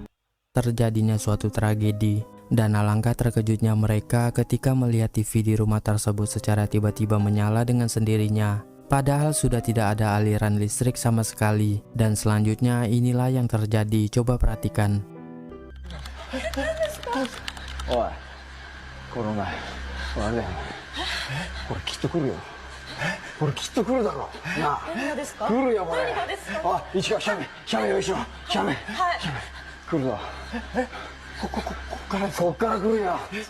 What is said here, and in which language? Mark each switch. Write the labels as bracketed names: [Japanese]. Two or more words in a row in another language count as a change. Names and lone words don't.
[Indonesian] Terjadinya suatu tragedi, dan alangkah terkejutnya mereka ketika melihat TV di rumah tersebut secara tiba-tiba menyala dengan sendirinya. Padahal sudah tidak ada aliran listrik sama sekali. Dan selanjutnya inilah yang terjadi. Coba perhatikan. [Japanese] おい、この前、あれだよ。これきっと来るよ。これきっと来るだろう。なあ。何がですか？来るよこれ。何がですか？あ、一がシャメ用意しろ。シャメ。はい。シャメ。来るぞ。こっから来るよ。